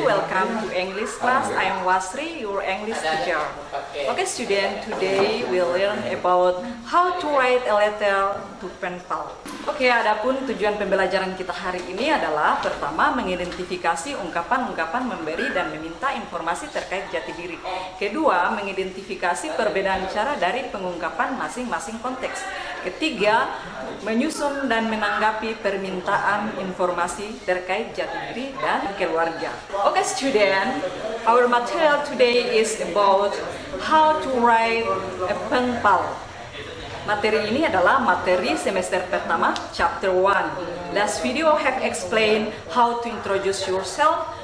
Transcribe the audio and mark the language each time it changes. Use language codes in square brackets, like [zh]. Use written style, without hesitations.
[en] Welcome to English class. I am Wasri, your English teacher. Okay, student, today we learn about how to write a letter to pen pal. [id] Oke, adapun tujuan pembelajaran kita hari ini adalah pertama mengidentifikasi ungkapan-ungkapan memberi dan meminta informasi terkait jati diri. Kedua, mengidentifikasi perbedaan cara dari pengungkapan masing-masing konteks. Ketiga, menyusun dan menanggapi permintaan informasi terkait jati diri dan keluarga. [en] Okay, student, our material today is about how to write a pen pal. [id] Materi ini adalah materi semester pertama, chapter 1. [en] Last video have explained how to introduce yourself.